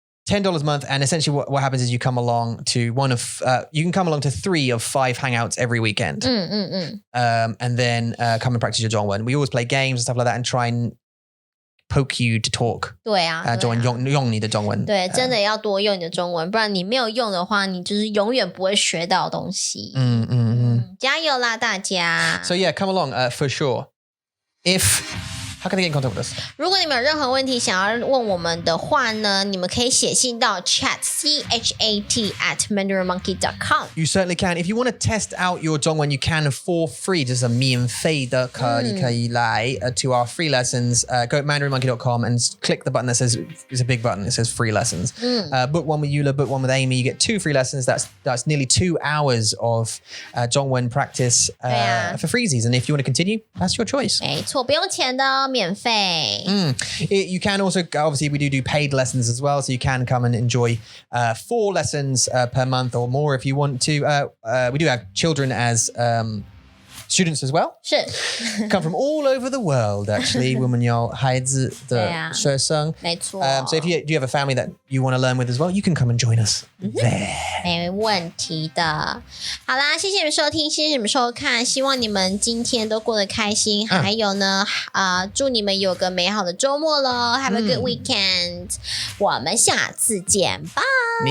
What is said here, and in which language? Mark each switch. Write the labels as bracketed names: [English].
[English] $10 a month, and essentially what happens is you come along to you can come along to 3 of 5 hangouts every weekend. And then come and practice your Zhongwen. We always play games and stuff like that and try and poke you to talk. [Chinese] 对啊用你的中文对真的要多用你的中文不然你没有用的话你就是永远不会学到东西加油啦大家 [English] So yeah, come along for sure. How can they get in contact with us? [Chinese] 如果你们有任何问题想要问我们的话呢你们可以写信到 chat@mandarinmonkey.com [English] You certainly can. If you want to test out your Zhongwen, you can for free. [Chinese] 这是免费的可以来 [English] to our free lessons. Go to mandarinmonkey.com and click the button that says, it's a big button, it says free lessons. Book one with Eula, book one with Amy. You get 2 free lessons. That's nearly 2 hours of Zhongwen practice for freezies. And if you want to continue, that's your choice. [Chinese] 没错不用钱的免费 [English] You can also, obviously we do paid lessons as well, so you can come and enjoy 4 lessons per month or more if you want to. We do have children as students as well. [Chinese] 是 [English] Come from all over the world actually. [Chinese] 我们有孩子的学生没错 [English] So if you have a family that you want to learn with as well, you can come and join us there. [Chinese] 没问题的好啦谢谢你们收听谢谢你们收看希望你们今天都过得开心还有呢祝你们有个美好的周末咯 [English] Have a good weekend [Chinese] 我们下次见 [English] Bye